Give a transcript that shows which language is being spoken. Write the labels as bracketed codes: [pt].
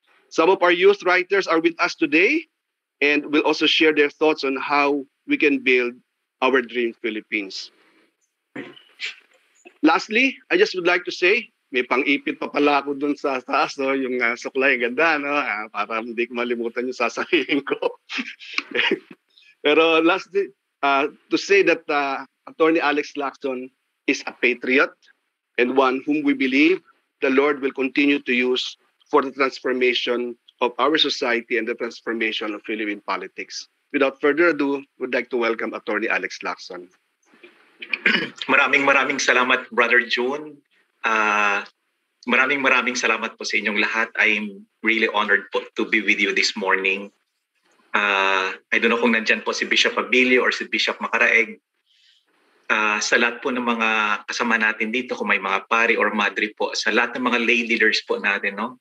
[en] Some of our youth writers are with us today and will also share their thoughts on how we can build our Dream Philippines. Lastly, I just would like to say [tl] may pang-ipit pa pala ako dun sa taas, no? Yung suklay, ganda, no? Para hindi ko malimutan yung sasabihin ko. [en] Pero lastly, to say that Attorney Alex Lacson is a patriot and one whom we believe the Lord will continue to use for the transformation of our society and the transformation of Philippine politics. Without further ado, would like to welcome Attorney Alex Lacson. [tl] Maraming salamat, Brother June. Maraming salamat po sa inyong lahat. [en] I'm really honored po to be with you this morning. I don't know [tl] kung nandyan po si [en] Bishop Abilio or si Bishop Macaraeg. [tl] Sa lahat po ng mga kasama natin dito, kung may mga pari or madre po, sa lahat ng mga lay leaders po natin, no?